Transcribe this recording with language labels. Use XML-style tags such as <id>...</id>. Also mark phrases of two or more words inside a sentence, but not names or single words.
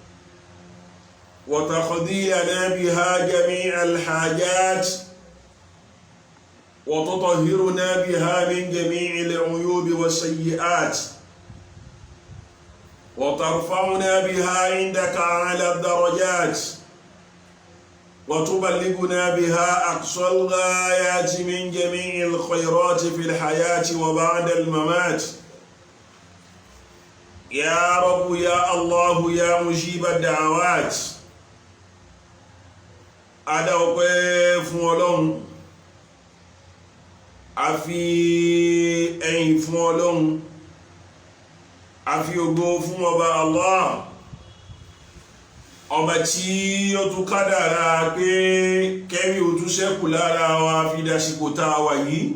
<ar>وتقضي لنا بها جميع الحاجات وتطهرنا بها من جميع العيوب والسيئات وترفعنا بها عندك أعلى الدرجات وتبلغنا بها أقصى الغايات من جميع الخيرات في الحياة وبعد الممات. يا رب يا الله يا مجيب الدعوات.</ar> <yo>adawọ́pẹ́ fún Ọlọ́run, a fi ẹ̀yìn fún Ọlọ́run, a fi ògo fún ọba Allah, ọba tí ó tún kádàrá pé kẹ́rí ó tún ṣẹ́kù lára wa fi dásìkò tá a wà yìí.</yo>